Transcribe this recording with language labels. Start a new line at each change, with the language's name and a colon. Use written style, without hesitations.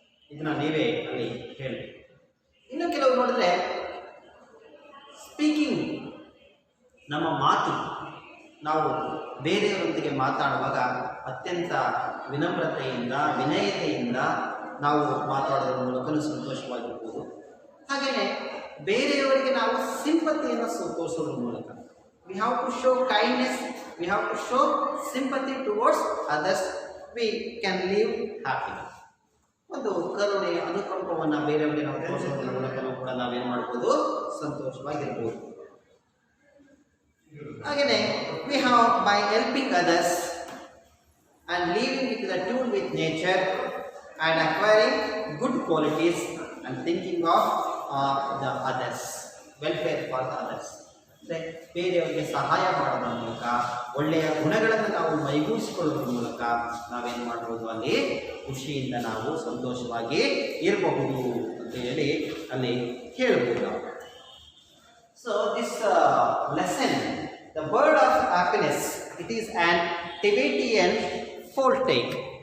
Kannada: ಇದನ್ನು ನೀವೇ ಅಲ್ಲಿ ಹೇಳಿ. ಇನ್ನು ಕೆಲವು ನೋಡಿದ್ರೆ ಸ್ಪೀಕಿಂಗ್, ನಮ್ಮ ಮಾತು, ನಾವು ಬೇರೆಯವರೊಂದಿಗೆ ಮಾತಾಡುವಾಗ ಅತ್ಯಂತ ವಿನಮ್ರತೆಯಿಂದ, ವಿನಯತೆಯಿಂದ ನಾವು ಮಾತಾಡೋದ್ರ ಮೂಲಕ ಸಂತೋಷವಾಗಿರ್ಬೋದು. ಹಾಗೆಯೇ ಬೇರೆಯವರಿಗೆ ನಾವು ಸಿಂಪತಿಯನ್ನು ತೋರಿಸೋದ್ರ ಮೂಲಕ
English: we have to show kindness, we have to show sympathy towards others, we can live happily.
Kannada: ಒಂದು ಕರುಣೆ ಅನುಕಂಪವನ್ನು ಬೇರೆಯವರಿಗೆ ನಾವು ತೋರಿಸೋದ್ರ ಮೂಲಕ ಕೂಡ ನಾವೇನು ಮಾಡ್ಬೋದು, ಸಂತೋಷವಾಗಿರ್ಬೋದು. ಹಾಗೆಯೇ
English: we have by helping others and living with the tune with nature and acquiring good qualities and thinking of the others, welfare for the others.
Kannada: ಅಂದರೆ ಬೇರೆಯವರಿಗೆ ಸಹಾಯ ಮಾಡೋದ್ರ ಮೂಲಕ ಒಳ್ಳೆಯ ಗುಣಗಳನ್ನು ನಾವು ಮೈಗೂಡಿಸಿಕೊಳ್ಳೋದ್ರ ಮೂಲಕ ನಾವೇನು ಮಾಡ್ಬೋದು, ಅಲ್ಲಿ ಖುಷಿಯಿಂದ ನಾವು ಸಂತೋಷವಾಗಿ ಇರಬಹುದು ಅಂತ ಹೇಳಿ ಅಲ್ಲಿ ಹೇಳ್ಬೋದು ನಾವು.
English: So this lesson, the bird of happiness, it is an Tibetan folktale.